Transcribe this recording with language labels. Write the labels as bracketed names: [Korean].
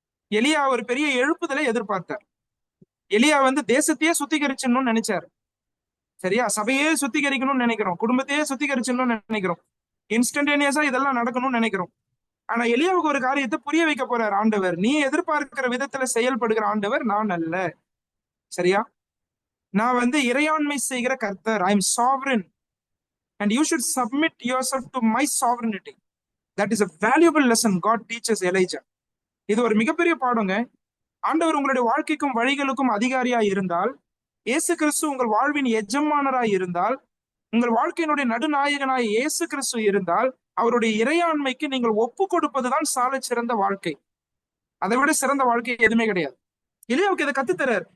[Tamil] எலியா ஒரு பெரிய எழுப்புதலை எதிர்பார்த்தார். எலியா தேசத்தையே சுத்திகரிச்சணும்னு நினைச்சாரு. சரியா? சபையே சுத்திகரிக்கணும்னு நினைக்கிறோம், குடும்பத்தையே சுத்திகரிச்சணும்னு நினைக்கிறோம். இன்ஸ்டன்டேனியஸா இதெல்லாம் நடக்கணும்னு நினைக்கிறோம். ஆனா எலியாவுக்கு ஒரு காரியத்தை புரிய வைக்க போறார் ஆண்டவர். நீ எதிர்பார்க்கிற விதத்துல செயல்படுகிற ஆண்டவர் நான் அல்ல. சரியா? நான் வந்து இறையாண்மை செய்கிற கர்த்தர். [English] I am sovereign and you should submit yourself to my sovereignty. That is a valuable lesson God teaches Elijah. [Tamil] இது ஒரு மிகப்பெரிய பாடங்க. ஆண்டவர் உங்களுடைய வாழ்க்கைக்கும் வழிகளுக்கும் அதிகாரியா இருந்தால், இயேசு கிறிஸ்து உங்கள் வாழ்வின் எஜமானராய் இருந்தால், உங்கள் வாழ்க்கையினுடைய நடுநாயகனாய் இயேசு கிறிஸ்து இருந்தால், அவருடைய இறையாண்மைக்கு நீங்கள் ஒப்பு கொடுப்பதுதான் சால சிறந்த வாழ்க்கை. அதை விட சிறந்த வாழ்க்கை எதுவுமே கிடையாது. எலியாவுக்கு இதை கத்துத்தரார்.